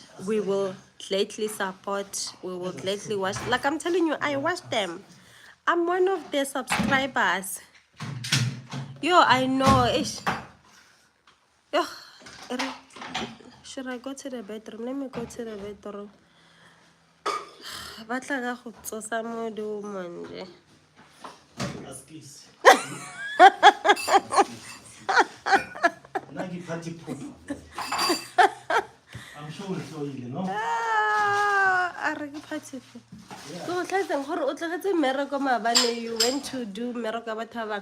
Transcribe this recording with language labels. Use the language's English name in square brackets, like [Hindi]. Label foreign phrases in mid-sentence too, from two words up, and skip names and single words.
[English] We will gladly support. We will gladly watch. Like I'm telling you, I watch them. I'm one of their subscribers. Yo, I know. Yo, should I go to the bedroom? Let me go to the bedroom. [Tswana] Batla ka go tsosa modumo nje. [English] I'm sure it's all you know. You went to do meroko bataba.